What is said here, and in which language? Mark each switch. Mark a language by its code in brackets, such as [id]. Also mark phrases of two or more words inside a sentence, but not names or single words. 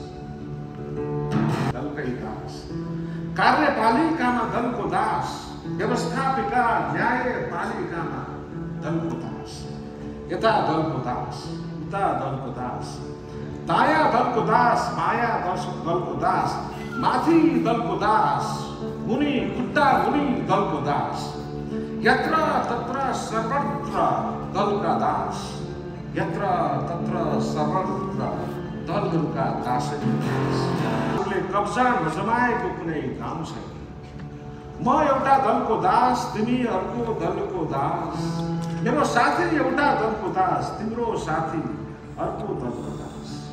[ne] दलकै दास, कार्यपालिकामा दलको दास, व्यवस्थापिका न्यायपालिकामा दलको दास। यता दलको दास, उता दलको दास, दायाँ दलको दास, माया दलको दास, माथि दलको दास, मुनि खुट्टा मुनि दलको दास। यत्र तत्र सर्वत्र दलका दास, यत्र तत्र सर्वत्र दलहरूका दासले कब्जा नजमाएको कुनै गाउँ छैन। म एउटा दलको दास, तिमी अर्को दलको दास, मेरो साथी एउटा दलको दास, तिम्रो साथी अर्को दलको दास।